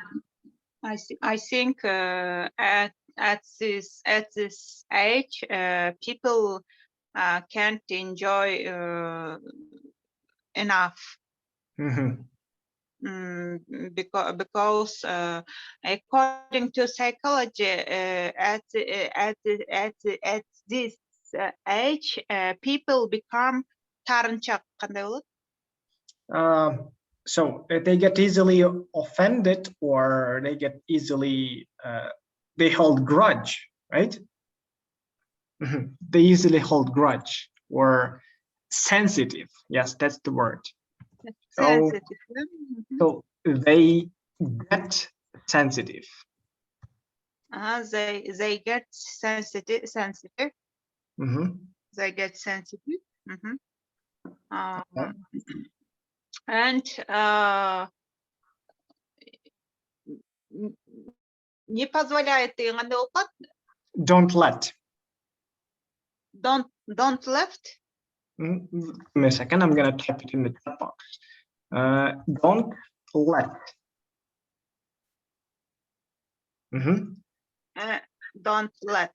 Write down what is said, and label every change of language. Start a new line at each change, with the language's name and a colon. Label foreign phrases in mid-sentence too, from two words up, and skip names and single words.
English: I think at this age, people can't enjoy enough. because according to psychology, at this age, people become
Kyrgyz: тарынчак. Кандай болот?
English: So they get easily offended, or they get easily they hold grudge, right? They easily hold grudge, or sensitive. Yes, that's the word. Sensitive. So they get sensitive. They get sensitive. They get sensitive. And
Russian: не позволяет
Kyrgyz: деген кандай болуп калат?
English: Don't let. Don't left. Give me a second, I'm gonna type it in the chat box. Don't let. Don't let.